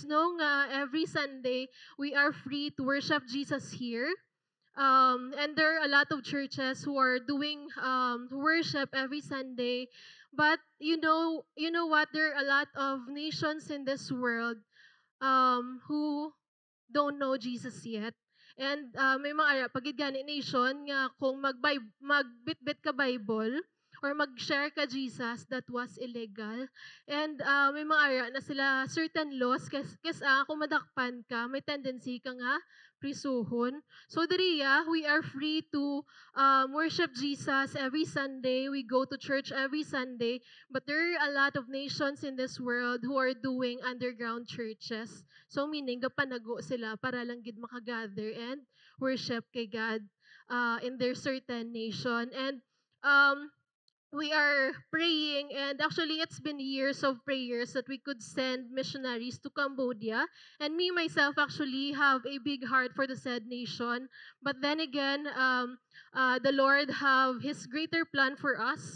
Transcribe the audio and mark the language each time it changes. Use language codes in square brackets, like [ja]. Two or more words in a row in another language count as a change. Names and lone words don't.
[en] No, every Sunday we are free to worship Jesus here. And there are a lot of churches who are doing worship every Sunday. But you know what? There are a lot of nations in this world who don't know Jesus yet. [hil] And may mga pagid gani nation nga kung magbitbit ka Bible or mag-share ka Jesus, [en] that was illegal. [hil] And may mga na sila [en] certain laws [hil] kasi kung madakpan ka, may tendency ka nga prisuhon. So diriya, [en] we are free to worship Jesus every Sunday. We go to church every Sunday. But there are a lot of nations in this world who are doing underground churches. So meaning [hil] gapanago sila para lang gid makagather [en] and worship [hil] kay God [en] in their certain nation. And um we are praying, and actually it's been years of prayers that we could send missionaries to Cambodia. And me myself actually have a big heart for the said nation, but then again the Lord have His greater plan for us.